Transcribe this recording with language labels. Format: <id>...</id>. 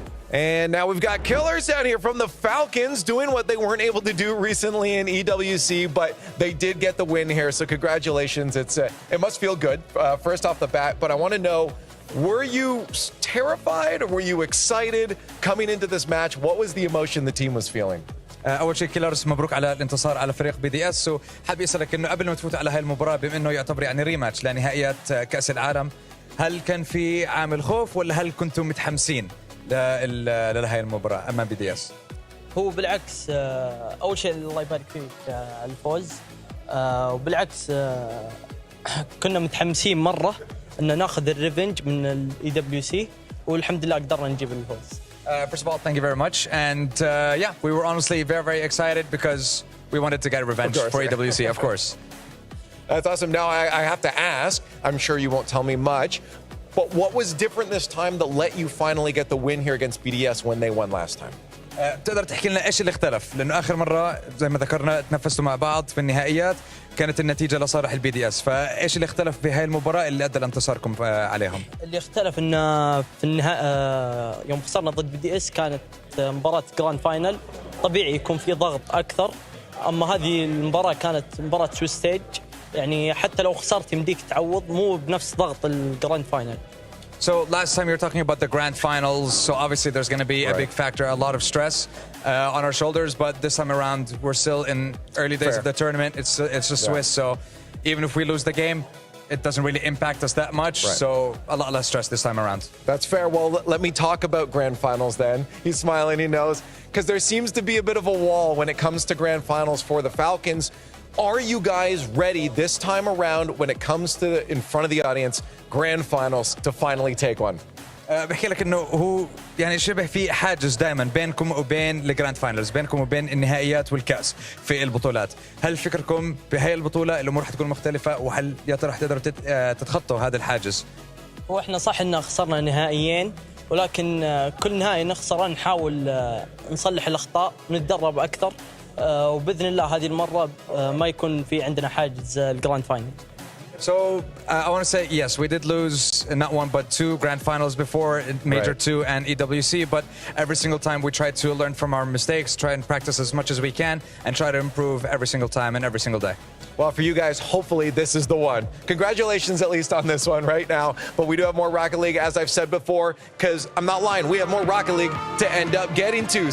<en>And now we've got Killers down here from the Falcons doing what they weren't able to do recently in EWC, but they did get the win here. So congratulations. It must feel good first off the bat, but I want to know Were you terrified or were you excited coming into this match? What was the emotion the team was feeling?</en> <ar>اول شيء كيلرز مبروك على الانتصار على فريق بي دي اس، وحابب اسالك انه قبل ما تفوت على هاي المباراه بما انه يعتبر يعني ريماتش لنهائيات كاس العالم، هل كان في عامل خوف ولا هل كنتم متحمسين لهي المباراه امام بي دي اس؟ هو بالعكس، اول شيء الله يبارك فيك على الفوز، وبالعكس كنا متحمسين مره ان ناخذ الريفنج من الاي دبليو سي، والحمد لله قدرنا نجيب الفوز.</ar> <en>First of all, thank you very much. And yeah, we were honestly very, very excited because we wanted to get revenge for AWC, of course. That's awesome. Now, I have to ask, I'm sure you won't tell me much, but what was different this time that let you finally get the win here against BDS when they won last time?</en> <ar>تقدر تحكي لنا ايش اللي اختلف؟ لانه اخر مره زي ما ذكرنا تنافسوا مع بعض في النهائيات، كانت النتيجه لصالح البي دي اس، فايش اللي اختلف بهاي المباراه اللي ادى لانتصاركم عليهم؟ اللي اختلف ان في النهائي يوم خسرنا ضد بي دي اس كانت مباراه جراند فاينل، طبيعي يكون في ضغط اكثر، اما هذه المباراه كانت مباراه سويس ستيج، يعني حتى لو خسرت يمديك تعوض، مو بنفس ضغط الجراند فاينل.</ar> <en>So last time you were talking about the grand finals, so obviously there's going to be a big factor, a lot of stress on our shoulders, but this time around we're still in early days of the tournament. It's just Swiss, so even if we lose the game, it doesn't really impact us that much, so a lot less stress this time around. That's fair. Well, let me talk about grand finals then. He's smiling, he knows, because there seems to be a bit of a wall when it comes to grand finals for the Falcons. Are you guys ready this time around when it comes to, in front of the audience, grand finals to finally take one?</en> <ar>بحكي لك انه هو يعني شبه في حاجز دائما بينكم وبين الجراند فاينلز، بينكم وبين النهائيات والكاس في البطولات. هل فكركم بهي البطوله الامور حتكون مختلفه، وهل يا ترى حتقدروا تتخطوا هذا الحاجز؟ هو احنا صح ان خسرنا نهائيين، ولكن كل نهائي نخسره نحاول نصلح الاخطاء، نتدرب اكثر، وباذن الله هذه المره ما يكون في عندنا حاجز الجراند فاينل.</ar> <en>So I want to say yes, we did lose not one but two grand finals before, Major 2 and EWC, but every single time we try to learn from our mistakes, try and practice as much as we can, and try to improve every single time and every single day. Well, for you guys, hopefully this is the one. Congratulations at least on this one right now, but we do have more Rocket League, as I've said before, because I'm not lying, we have more Rocket League to end up getting to.</en>